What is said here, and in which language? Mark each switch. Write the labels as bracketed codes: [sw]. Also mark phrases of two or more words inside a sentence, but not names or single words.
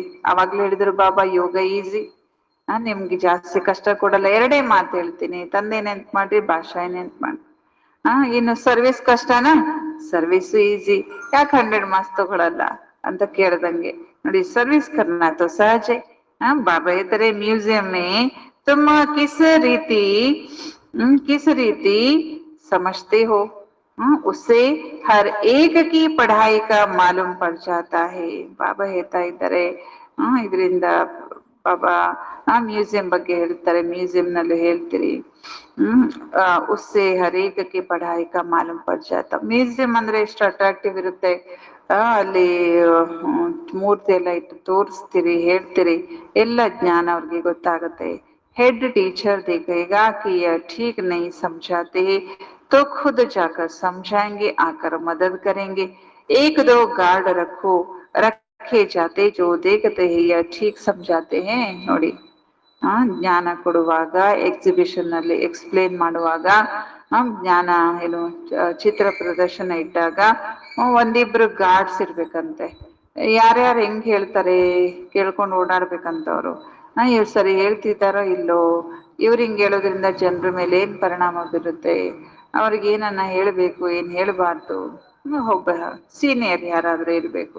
[kn] ಅವಾಗ್ಲೂ ಹೇಳಿದ್ರು ಬಾಬಾ ಯೋಗ ಈಸಿ, ನಿಮ್ಗೆ ಜಾಸ್ತಿ ಕಷ್ಟ ಕೊಡಲ್ಲ. ಎರಡೇ ಮಾತು ಹೇಳ್ತೀನಿ, ತಂದೆ ನೆನ್ಪ್ ಮಾಡ್ರಿ, ಭಾಷಾ ನೆನ್ಪ್ ಮಾಡ್ರಿ. ಇನ್ನು ಸರ್ವಿಸ್ ಕಷ್ಟನಾ? ಸರ್ವಿಸ್ ಈಸಿ, ಯಾಕೆ 100 ಮಾರ್ಕ್ಸ್ ತಗೊಳಲ್ಲ ಅಂತ ಕೇಳ್ದಂಗೆ. [hi] ನೋಡಿ सर्विस करना तो सहजे. बाबा इतरे म्यूजियम में तुम किस रीति समझते हो, उससे हर एक की पढ़ाई का मालूम पड़ जाता है. [kn] ಬಾಬಾ ಹೇಳ್ತಾ ಇದ್ದಾರೆ, ಇದರಿಂದ ಬಾಬಾ ಮ್ಯೂಸಿಯಂ ಬಗ್ಗೆ ಹೇಳ್ತಾರೆ, ಮ್ಯೂಸಿಯಂ ನಲ್ಲಿ ಹೇಳ್ತೀರಿ. [hi] उससे हरेक को पढ़ाई का मालूम पड़ जाता. [kn] ಮ್ಯೂಸಿಯಂ ಅಂದ್ರೆ ಎಷ್ಟು ಅಟ್ರಾಕ್ಟಿವ್ ಇರುತ್ತೆ. ಅಲ್ಲಿ ಮೂರ್ತಿ ಎಲ್ಲ ಇಟ್ಟು ತೋರಿಸ್ತೀರಿ, ಹೇಳ್ತೀರಿ, ಎಲ್ಲ ಜ್ಞಾನ ಅವ್ರಿಗೆ ಗೊತ್ತಾಗತ್ತೆ. [hi] हेड टीचर देखेगा कि यह ठीक नहीं समझाते तो खुद जाकर समझाएंगे, आकर मदद करेंगे. एक दो गार्ड रखे जाते जो देखते हैं यह ठीक समझाते हैं. [kn] ನೋಡಿ ಜ್ಞಾನ ಕೊಡುವಾಗ, ಎಕ್ಸಿಬಿಷನ್ ನಲ್ಲಿ ಎಕ್ಸ್ಪ್ಲೇನ್ ಮಾಡುವಾಗ, ಜ್ಞಾನ ಏನು ಚಿತ್ರ ಪ್ರದರ್ಶನ ಇಟ್ಟಾಗ ಒಂದಿಬ್ರು ಗಾರ್ಡ್ಸ್ ಇರ್ಬೇಕಂತೆ. ಯಾರ್ಯಾರು ಹೆಂಗ್ ಹೇಳ್ತಾರೆ ಕೇಳ್ಕೊಂಡು ಓಡಾಡ್ಬೇಕಂತವ್ರು. ಇವ್ರು ಸರಿ ಹೇಳ್ತಿದ್ದಾರೋ ಇಲ್ಲೋ, ಇವ್ರು ಹಿಂಗ್ ಹೇಳೋದ್ರಿಂದ ಜನರ ಮೇಲೆ ಏನ್ ಪರಿಣಾಮ ಬೀರುತ್ತೆ, ಅವ್ರಿಗೆ ಏನನ್ನ ಹೇಳ್ಬೇಕು ಏನ್ ಹೇಳ್ಬಾರ್ದು, ಒಬ್ಬ ಸೀನಿಯರ್ ಯಾರಾದ್ರೂ ಇರ್ಬೇಕು.